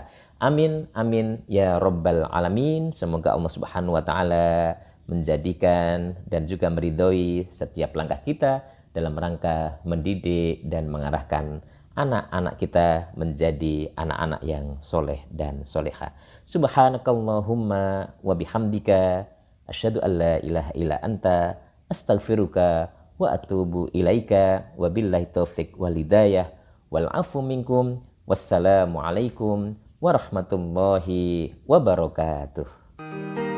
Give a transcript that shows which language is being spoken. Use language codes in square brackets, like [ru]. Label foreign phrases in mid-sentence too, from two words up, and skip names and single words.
[ar] آمين آمين يا رب العالمين. [id] Semoga Allah [ar] سبحانه وتعالى [id] menjadikan dan juga meridhoi setiap langkah kita dalam rangka mendidik dan mengarahkan anak-anak kita menjadi anak-anak yang soleh dan soleha. [ar] سبحانك اللهم وبحمدك أشهد أن لا إله إلا أنت أستغفرك وأتوب إليك وبالله التوفيق والهداية والعفو منكم. والسلام عليكم ورحمة الله وبركاته.